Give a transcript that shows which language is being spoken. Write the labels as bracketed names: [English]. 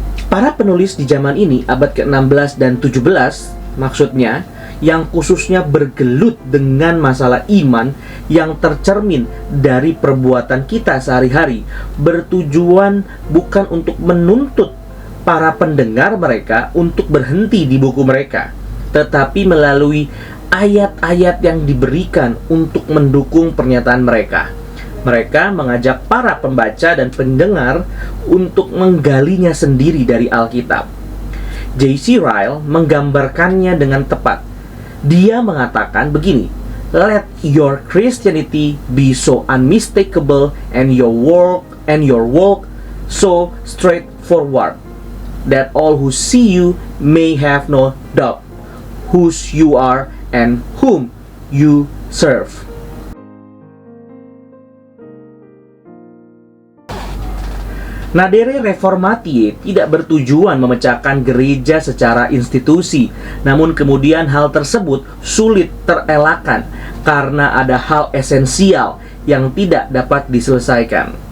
[Indonesian] Para penulis di zaman ini, abad ke-16 dan 17, maksudnya, yang khususnya bergelut dengan masalah iman yang tercermin dari perbuatan kita sehari-hari, bertujuan bukan untuk menuntut para pendengar mereka untuk berhenti di buku mereka, tetapi melalui ayat-ayat yang diberikan untuk mendukung pernyataan mereka. Mereka mengajak para pembaca dan pendengar untuk menggalinya sendiri dari Alkitab. J.C. Ryle menggambarkannya dengan tepat. Dia mengatakan begini, [English] "Let your Christianity be so unmistakable and your walk so straightforward, that all who see you may have no doubt whose you are and whom you serve." [Indonesian] Nadere Reformatiae tidak bertujuan memecahkan gereja secara institusi, namun kemudian hal tersebut sulit terelakkan karena ada hal esensial yang tidak dapat diselesaikan.